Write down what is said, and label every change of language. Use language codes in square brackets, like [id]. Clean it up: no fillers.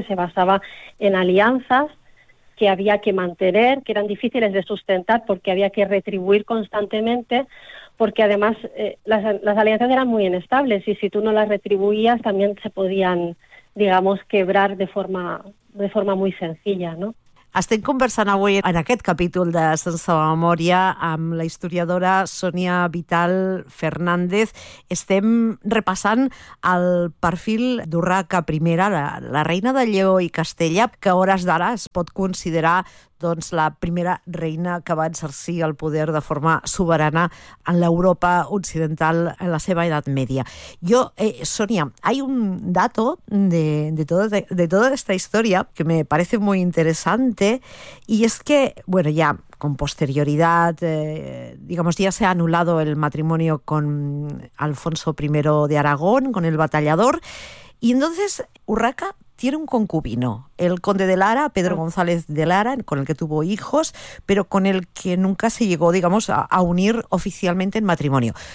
[es] Que se basaba en alianzas que había que mantener, que eran difíciles de sustentar porque había que retribuir constantemente, porque además las alianzas eran muy inestables, y si tú no las retribuías también se podían, digamos, quebrar de forma muy senzilla, ¿no? [ca] Estem conversant avui en aquest capítol de Sense Memòria amb la historiadora Sònia Vital Fernández. Estem repassant el perfil d'Urraca I, la reina de Lleó i Castella, que a hores d'ara es pot considerar doncs la primera reina que va exercir el poder de forma sobirana en l'Europa occidental en la seva edat mèdia. [es] Jo, Sònia, hay un dato de toda esta historia que me parece muy interesante, y es que, bueno, ya con posterioridad, digamos, ya se ha anulado el matrimonio con Alfonso I de Aragón, con el Batallador, y entonces Urraca tiene un concubino, el conde de Lara, Pedro González de Lara, con el que tuvo hijos, pero con el que nunca se llegó, digamos, a unir oficialmente en matrimonio.